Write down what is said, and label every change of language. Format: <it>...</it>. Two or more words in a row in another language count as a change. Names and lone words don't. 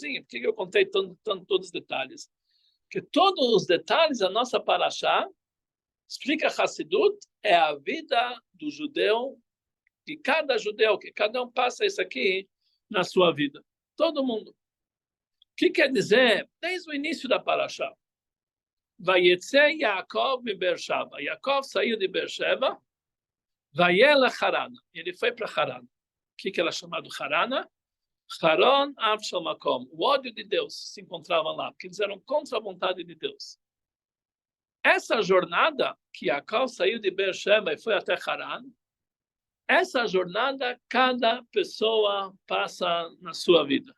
<pt>Por que eu contei tanto todos os detalhes? Porque todos os detalhes da nossa parashá, explica Hassidut, é a vida do judeu, de cada judeu, que cada um passa isso aqui na sua vida. Todo mundo. O que quer dizer? Desde o início da parashá.</pt> <he>ויצא יעקב מבאר שבע.</he> <pt>Yaakov saiu de Beersheba.</pt> <he>וילך חרנה.</he> <pt>Ele foi para Harana. O que era chamado Harana?</pt> <he>חרון אף של מקום.</he> <pt>O ódio de Deus se encontrava lá, porque eles eram contra a vontade de Deus. Essa jornada que Yaakov saiu de Beersheba e foi até Haran, essa jornada cada pessoa passa na sua vida.</pt>